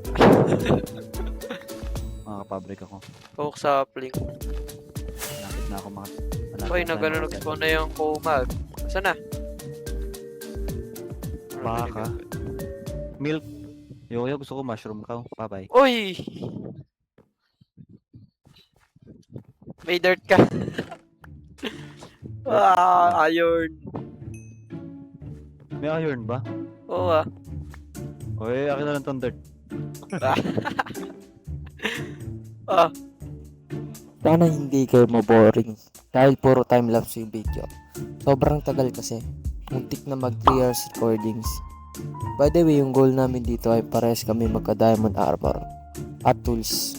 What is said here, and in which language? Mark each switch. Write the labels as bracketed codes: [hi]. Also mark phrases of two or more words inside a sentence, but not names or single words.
[tl] Makakapabrik ako. Coke sapling. Malapit na ako Uy, nag-spawn na yung kumag. Saan na? Baka. Milk. Yo, gusto ko [en] mushroom cow. [tl] Bye-bye. Uy! May dirt ka. Iron. May iron ba? Oo ah. Uy, akin na lang tong dirt. Sana hindi kayo maboring dahil puro time-lapse yung video. Sobrang tagal kasi. Muntik na mag 3 [en] hours recordings. By the way, [tl] yung goal namin dito ay parehas kami magka- [en] diamond armor [tl] at tools.